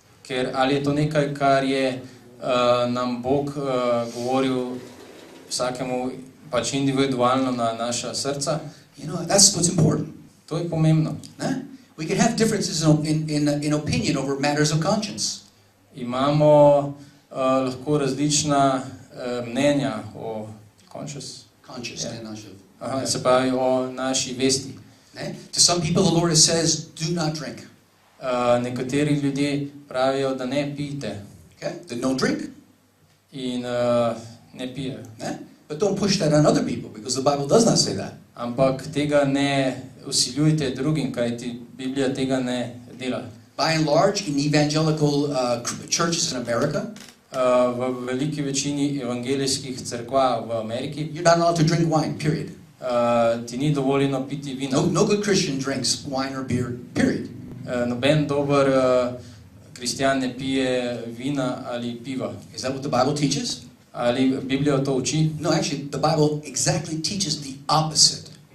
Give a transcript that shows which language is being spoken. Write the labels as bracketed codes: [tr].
[sl] ker ali je to nekaj, kar je nam Bog govoril vsakemu pač individualno na naša srca. [en] You know, that's what's important. [sl] To je pomembno. [en] We can have differences in opinion over matters of conscience. [sl] Imamo lahko različna mnenja o [en] Conscious, Yeah. [sl] ne, naše. se pravi o naši vesti. [en] To some people the Lord says, do not drink. [sl] Nekateri ljudje pravijo, da ne pijte [en] Okay? Then don't drink. [sl] in ne pijejo. [en] But don't push that on other people, because the Bible does not say that. [sl] Ampak tega ne vsiljujte drugim, kajti Biblija tega ne dela. [en] By and large, in evangelical churches in America, [sl] V veliki večini evangelijskih cerkva v Ameriki [en] you're not allowed to drink wine, period. [sl] ti ni dovoljeno piti vina. [en] No good Christian drinks wine or beer, period. [sl] Noben dober kristjan ne pije vina ali piva. [en] Is that what the Bible teaches? [sl] Ali Biblija to uči? [en] No, actually, the Bible exactly teaches the opposite.